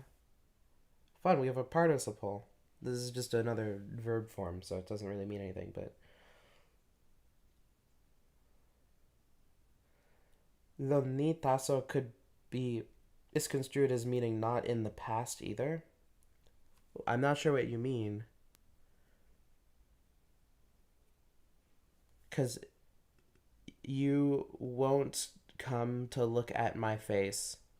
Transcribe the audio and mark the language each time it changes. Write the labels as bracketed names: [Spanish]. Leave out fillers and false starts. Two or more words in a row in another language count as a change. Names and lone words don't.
[English] Fun, we have a participle. This is just another verb form, so it doesn't really mean anything, but lo ni taso is construed as meaning not in the past either. I'm not sure what you mean. Because you won't come to look at my face.